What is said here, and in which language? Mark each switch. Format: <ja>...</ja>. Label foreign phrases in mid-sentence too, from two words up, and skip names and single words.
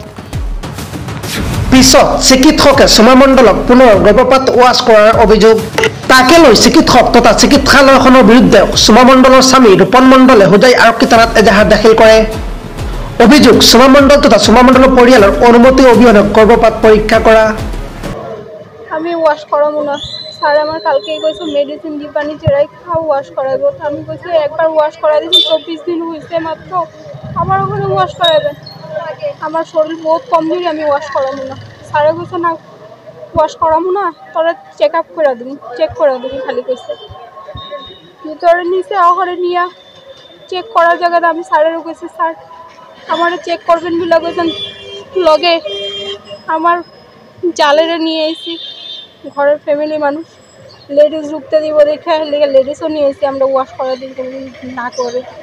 <as>পিছত চিকিৎসকে সুমা মণ্ডলক পুনৰ গৰ্ভপাত ৱাছ কৰাৰ অভিযোগ। তাকে লৈ চিকিৎসক তথা চিকিৎসালয়খনৰ বিৰুদ্ধে সুমা মণ্ডলৰ স্বামী ৰূপন মণ্ডলে হোজাই আৰক্ষী থানাত এজাহাৰ দাখিল কৰে। অভিযোগ সুমা মণ্ডল তথা সুমা মণ্ডলৰ পৰিয়ালৰ অনুমতি অবিহনে গৰ্ভপাত পৰীক্ষা কৰা।</as> <bn>আমি ওয়াশ করাবো না স্যার আমার কালকেই কইছে মেডিসিন দি পানি চেরাই খাও ওয়াশ করাবো তো আমি কইছি একবার ওয়াশ করা দিছি 24 দিন হইছে মাত্র আবার ওখানে ওয়াশ করাবেন আমার শরীর বহুত কমজোরি আমি ওয়াশ করাবো না স্যারে কইছে না ওয়াশ করাবো না তোরা</bn> <en>check up</en> <bn>করে দিবি চেক করে দিবি খালি কইছে ভিতরে নিচে ওখানে নিয়া চেক করার জায়গাতে আমি স্যারের কইছি স্যার আমারে চেক করবেন বলে কইছেন লগে আমার জালেরে নিয়ে আইছি ঘরের ফ্যামিলি মানুষ লেডিস ঢুকতে দিব দেখে লেডিসও নিয়ে এসে আমরা ওয়াশ করা দিই না করে</bn>